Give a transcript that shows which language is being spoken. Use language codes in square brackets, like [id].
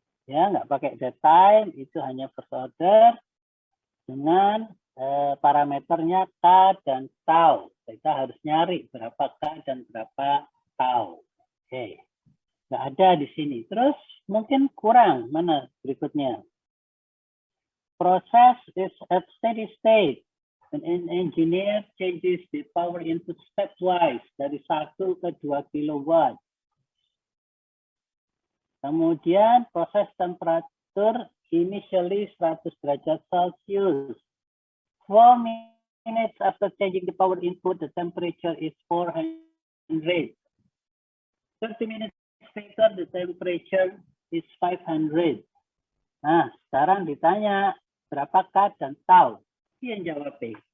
[id] Ya, nggak pakai datetime, itu hanya first order dengan parameternya K dan tau. Kita harus nyari berapa K dan berapa tau. Oke, nggak ada di sini. Terus mungkin kurang, mana berikutnya? [en] Process is at steady state. An engineer changes the power input stepwise [id] dari 1 ke 2 [en] kilowatt. [id] Kemudian proses temperatur initially 100 derajat Celcius. [en] 4 minutes after changing the power input, the temperature is 400. 30 minutes later, the temperature is 500. [id] Nah, sekarang ditanya berapa K dan tau. Yang jawab B.